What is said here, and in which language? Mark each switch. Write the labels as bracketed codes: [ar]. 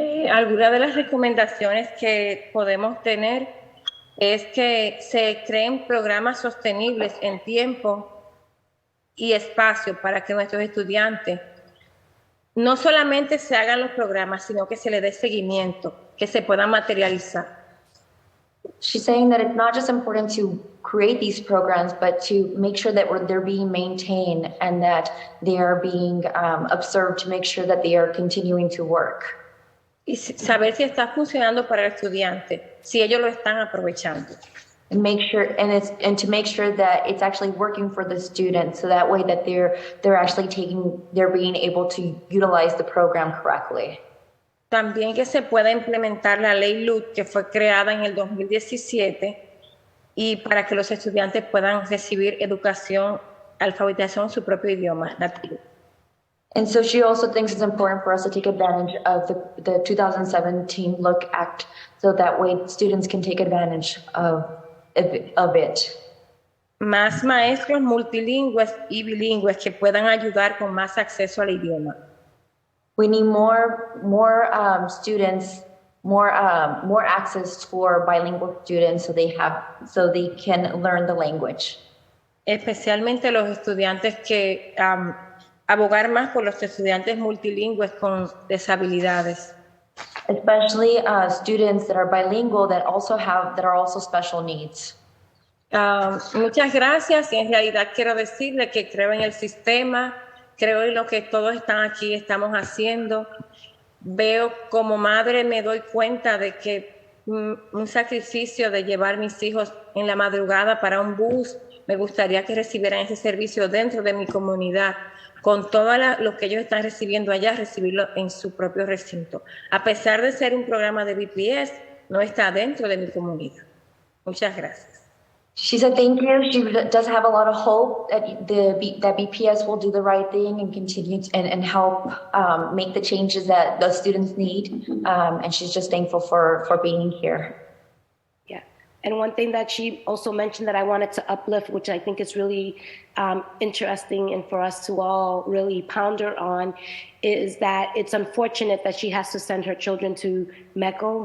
[es] Algunas de las recomendaciones que podemos tener es que se creen programas sostenibles en tiempo y espacio para que nuestros estudiantes no solamente se hagan los programas, sino que se les dé seguimiento, que se puedan materializar. [en] She's saying that it's not just important to create these programs, but to make sure that they're being maintained and that they are being observed to make sure that they are continuing to work. [es] Y saber si está funcionando para el estudiante, si ellos lo están aprovechando. [en] And make sure, and to make sure that it's actually working for the students, so that way that they're being able to utilize the program correctly. [es] También que se pueda implementar la ley LUT que fue creada en el 2017 y para que los estudiantes puedan recibir educación, alfabetización en su propio idioma nativo. [en] And so she also thinks it's important for us to take advantage of the 2017 Look Act, so that way students can take advantage of it. [es] Más maestros multilingües y bilingües que puedan ayudar con más acceso al idioma. [en] We need more students, more access for bilingual students, so they can learn the language. [es] Especialmente los estudiantes que abogar más por los estudiantes multilingües con deshabilidades. [en] Especially students that are bilingual that are also special needs. [es] Muchas gracias, y en realidad quiero decirle que creo en el sistema, creo en lo que todos están aquí estamos haciendo. Veo como madre, me doy cuenta de que un sacrificio de llevar mis hijos en la madrugada para un bus, me gustaría que recibieran ese servicio dentro de mi comunidad, con todo lo que ellos están recibiendo allá, recibirlo en su propio recinto. A pesar de ser un programa de BPS, no está dentro de mi comunidad. Muchas gracias. [en] She said thank you. She does have a lot of hope that that BPS will do the right thing and continue and help make the changes that the students need. And she's just thankful for being here. Yeah. And one thing that she also mentioned that I wanted to uplift, which I think is really interesting and for us to all really ponder on, is that it's unfortunate that she has to send her children to Meco.